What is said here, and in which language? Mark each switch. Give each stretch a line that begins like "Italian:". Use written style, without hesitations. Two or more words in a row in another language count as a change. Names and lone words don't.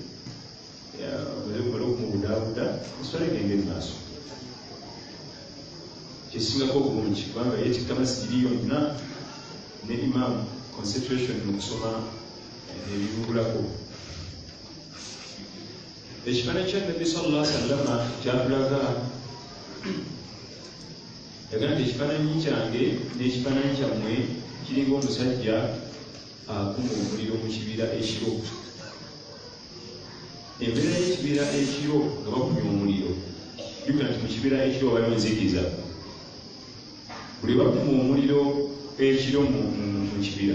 Ganda: omale okumubudaabuda eswala egende mu maaso kyesingako obulungi kubanga yeetikka masijiri yonna ne imam concentration mu kusoma nebibulako ekifaananyi kya nabbi
Arabic: صلى الله عليه وسلم
Ganda: kyatulaga yagamba nti ekifaananyi kyange n'ekifaananyi kyammwe kiringa omusajja akuma omuliro mu kibira ekiro embeera y'ekibira ekiro nga bakumya omuliro jjukira nti mu kibira ekiro waliwo enzikiza buli bakuma omuliro ekiro mu kibira